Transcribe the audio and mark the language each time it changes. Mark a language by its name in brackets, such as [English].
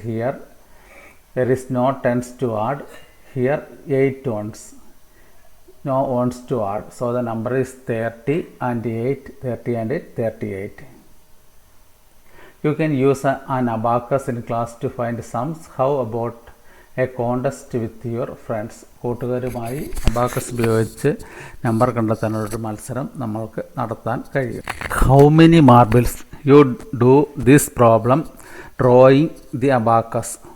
[English] Here there is no tens to add. Here 8 ones, no ones to add, so the number is 30 and 8, 30 and 8, 38. You can use an abacus in class to find sums. How about a contest with your friends? [Malayalam] കൂട്ടുകാരുമായി abacus ഉപയോഗിച്ച് number കണ്ടെത്താനുള്ള മത്സരം നമ്മൾക്ക് നടത്താൻ കഴിയും. [English] How many marbles you do this problem drawing the abacus?